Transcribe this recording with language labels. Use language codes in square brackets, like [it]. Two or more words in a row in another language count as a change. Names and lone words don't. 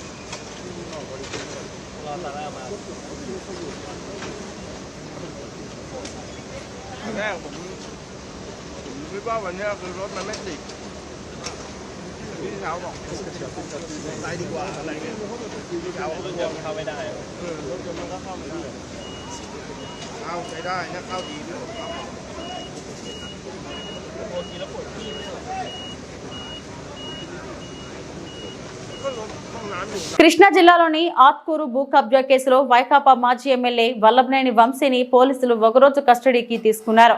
[th] รอซาร่ามาตอนแรกผมคิดว่าวันนี้คือรถมันไม่ติดพี่เช้าบอกไปดีกว่าอะไรเงี้ยพี่เช้ารถยนต์เข้าไม่ได้รถยนต์มันก็เข้าไม่ได้เข้าใช้ได้นะเข้าดีด้วย [te] కృష్ణా జిల్లాలోని ఆత్కూరు భూ కబ్జా కేసులో వైకాపా మాజీ ఎమ్మెల్యే వల్లభనేని వంశీని పోలీసులు ఒకరోజు కస్టడీకి తీసుకున్నారు.